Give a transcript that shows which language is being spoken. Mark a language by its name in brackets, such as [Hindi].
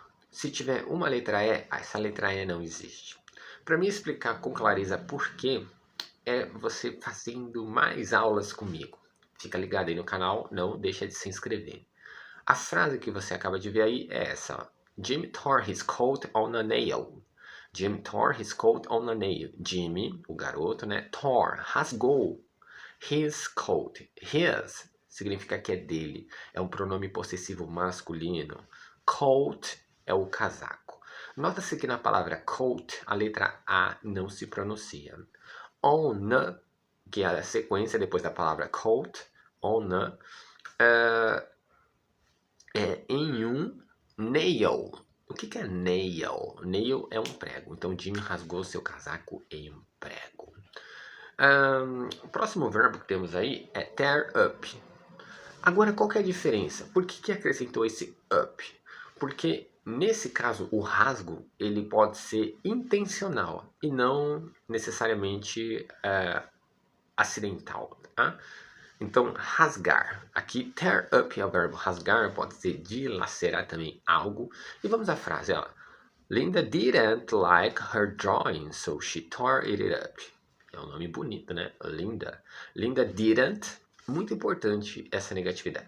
[Portuguese] Se tiver uma letra E, essa letra E não existe. Para me explicar com clareza por quê, é você fazendo mais aulas comigo. Fica ligado aí no canal, não deixa de se inscrever. A frase que você acaba de ver aí é essa. [English] Jimmy tore his coat on a nail. Jimmy tore his coat on a nail. [Portuguese] Jimmy, o garoto, né? Tore, rasgou. [English] His coat. [Portuguese] His significa que é dele. É um pronome possessivo masculino. Coat é o casaco. Nota-se que na palavra coat, a letra A não se pronuncia. On, que é a sequência depois da palavra coat, on, é em um nail. O que é nail? Nail é um prego. Então, Jimmy rasgou seu casaco em um prego. O próximo verbo que temos aí é tear up. Agora, qual que é a diferença? Por que acrescentou esse up? Porque, nesse caso, o rasgo ele pode ser intencional e não necessariamente acidental. Tá? Então, rasgar. Aqui, tear up é o verbo rasgar, pode ser dilacerar também algo. E vamos à frase, ó. [English] Linda didn't like her drawing, so she tore it up. [Portuguese] É um nome bonito, né? Linda. [English] Linda didn't, [Portuguese] muito importante essa negatividade.